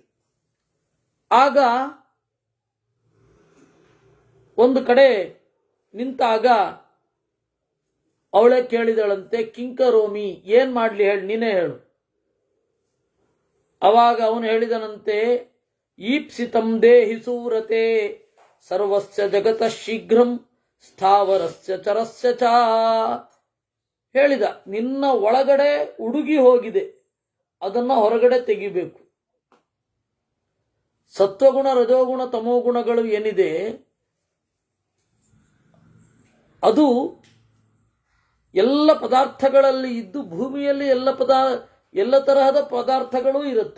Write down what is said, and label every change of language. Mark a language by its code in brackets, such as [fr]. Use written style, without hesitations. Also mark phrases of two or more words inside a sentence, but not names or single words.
[kn] ಆಗ ಒಂದು ಕಡೆ ನಿಂತಾಗ ಅವಳೇ ಕೇಳಿದಳಂತೆ, ಕಿಂಕರೋಮಿ, ಏನ್ ಮಾಡ್ಲಿ ಹೇಳಿ, ನೀನೇ ಹೇಳು. ಅವಾಗ ಅವನು ಹೇಳಿದನಂತೆ, [sa] ಈಪ್ಸಿತಂ ದೇಹಿ ಸೂರತೆ ಸರ್ವಸ್ಯ ಜಗತಃ ಶೀಘ್ರಂ ಸ್ಥಾವರಸ್ಯ ಚರಸ್ಯ ಚ. [kn] ಹೇಳಿದ, ನಿನ್ನ ಒಳಗಡೆ ಉಡುಗಿ ಹೋಗಿದೆ, ಅದನ್ನ ಹೊರಗಡೆ ತೆಗಿಬೇಕು. ಸತ್ವಗುಣ, ರಜೋಗುಣ, ತಮೋಗುಣಗಳು ಏನಿದೆ ಅದು ಎಲ್ಲ ಪದಾರ್ಥಗಳಲ್ಲಿ ಇದ್ದು, ಭೂಮಿಯಲ್ಲಿ ಎಲ್ಲ ತರಹದ ಪದಾರ್ಥಗಳೂ ಇರುತ್ತೆ.